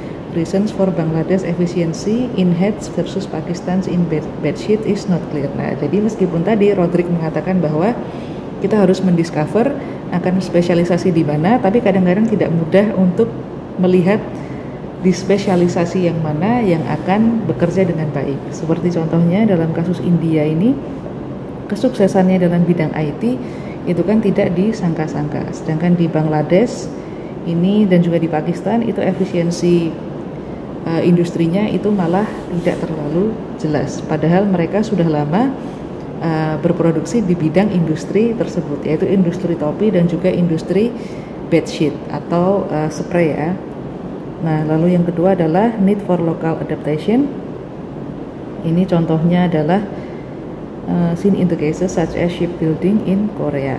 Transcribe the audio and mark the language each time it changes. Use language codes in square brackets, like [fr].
[en] Reasons for Bangladesh efficiency in heads versus Pakistan's in bedsheet is not clear. [id] Nah, jadi meskipun tadi Rodrik mengatakan bahwa kita harus mendiscover akan spesialisasi di mana, tapi kadang-kadang tidak mudah untuk melihat di spesialisasi yang mana yang akan bekerja dengan baik. Seperti contohnya dalam kasus India ini, kesuksesannya dalam bidang IT itu kan tidak disangka-sangka. Sedangkan di Bangladesh ini dan juga di Pakistan itu efisiensi industrinya itu malah tidak terlalu jelas. Padahal mereka sudah lama berproduksi di bidang industri tersebut, yaitu industri topi dan juga industri bedsheet atau spray ya. Nah, lalu yang kedua adalah need for local adaptation. Ini contohnya adalah [en] seen in the cases such as shipbuilding in Korea.